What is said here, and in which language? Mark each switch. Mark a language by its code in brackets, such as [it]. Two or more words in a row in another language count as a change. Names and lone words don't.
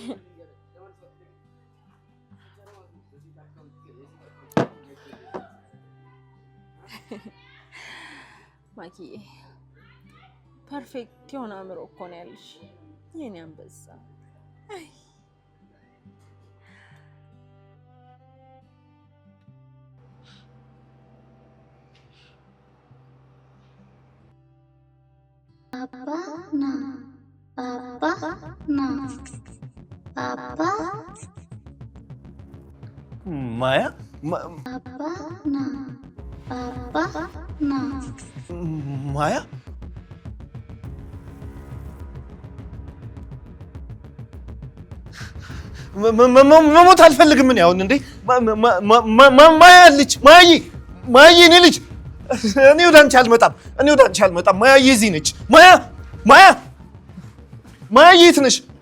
[am] ማኪዬ ፐርፌክት የሆነ አእምሮ እኮ ነው ያለሽ የኔ አንበሳ። Papa na, Papa. Maya? Papa na, Maya? መሞት አልፈልግም። ምን ያውን እንዴ ማያ ልጅ ማያ እኔ ልጅ እኔ ወደ አንቺ አልመጣም። ማያ እዚህ ነች። ማያ የት ነሽ?